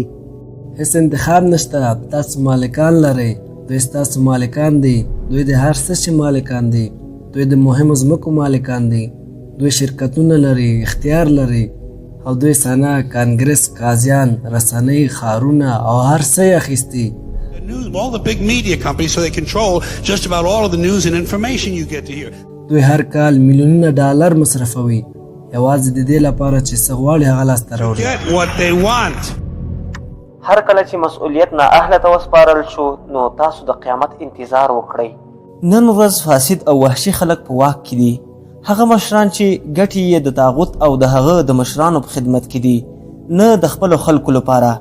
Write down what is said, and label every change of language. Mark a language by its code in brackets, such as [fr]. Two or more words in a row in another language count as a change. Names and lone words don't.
[ps] هیڅ انتخاب نشته، تاسو مالکان لرئ، دوی ستاسو مالکان دي، دوی د هر څه شي مالکان دي، دوی د مهمو ځمکو مالکان دي، دوی شرکتونه لري، اختیار لري او دوی سنا، کانګرس، قاضیان، رسنۍ، ښارونه او هر څه یې اخیستي. [en] All the big media companies, so they control just about all of the news and information you get to hear. [ps] دوی هر کال میلیونونه ډالر مصرفوي یوازې د دې لپاره چې څه غواړي هغه لاسته راوړي. [en] Get what they want. [ps] هر کله چې مسؤلیت نااهله ته وسپارل شو، نو تاسو د قیامت انتظار وکړئ. نن ورځ فاسد او وحشي خلک په واک کې دي. هغه مشران چې ګټې یې د طاغوت او د هغه د مشرانو په خدمت کې دي، نه د خپلو خلکو لپاره.